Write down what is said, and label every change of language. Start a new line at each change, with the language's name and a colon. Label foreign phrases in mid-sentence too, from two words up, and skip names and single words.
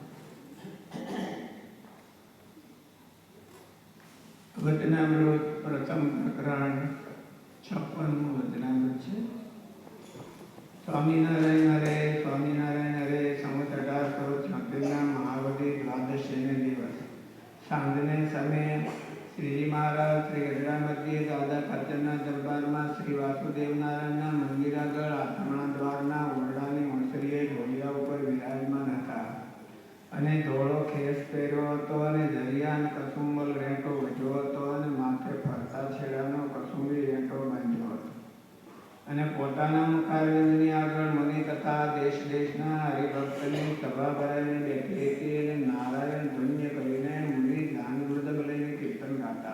Hindi: वचनामृत प्रथम प्रकरण 56 वचनामृत है। स्वामीनारायण हरे स्वामीनारायण हरे।
Gujarati: સંવત 1876 મહાવતી દ્વાદશીને દિવસ સાંજને સમયે શ્રીજી મહારાજ શ્રી ગઢડા મધ્યે દાદા ખાચરના દરબારમાં શ્રી વાસુદેવ નારાયણના મંદિર આગળ આથમણા દ્વારના ઓરડાની ઓસરીએ ઢોલિયા ઉપર વિરાજમાન હતા અને ધોળો ખેસ પહેર્યો હતો અને દરિયાન કસુંબલ રેંટો વધ્યો હતો અને માથે ફરતા છેડાનો કસુંબી રેંટો બાંધ્યો હતો અને પોતાના મુખારવિંદની આગળ મુનિ તથા દેશ દેશના હરિભક્તની સભા ભરાઈને બેઠી હતી અને નારાયણ ધન્ય કરીને મુનિ ધ્યાન મૃદંગ લઈને કીર્તન ગાતા.